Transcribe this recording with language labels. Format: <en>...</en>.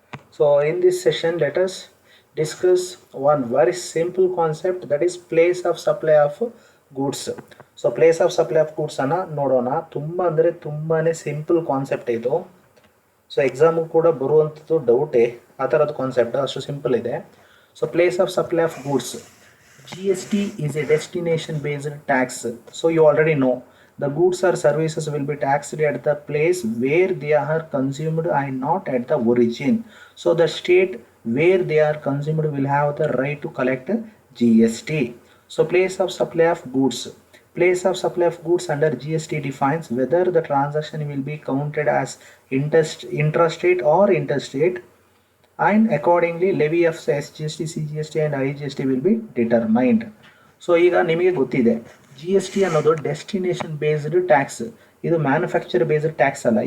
<en>So in this session let us discuss one very simple concept, that is place of supply of goods. So place of supply of goods</en> <kn>ಅನ್ನ ನೋಡೋಣ. ತುಂಬಾನೇ simple concept ಇದು. So exam ಕೂಡ ಬರುವಂಥದ್ದು ಡೌಟೇ, ಆ ಥರದ concept ಅಷ್ಟು simple ಇದೆ.</kn> <en>So place of supply of goods, GST is a destination based tax. So you already know the goods or services will be taxed at the place where they are consumed and not at the origin. So the state where they are consumed will have the right to collect GST. So place of supply of goods. Place of supply of goods under GST defines whether the transaction will be counted as intrastate or interstate, and accordingly levy of SGST, CGST and IGST will be determined.</en> <kn>So ಈಗ ನಿಮಗೆ ಗೊತ್ತಿದೆ GST ಅನ್ನೋದು destination based tax, ಇದು manufacture based tax ಅಲ್ಲ.</kn>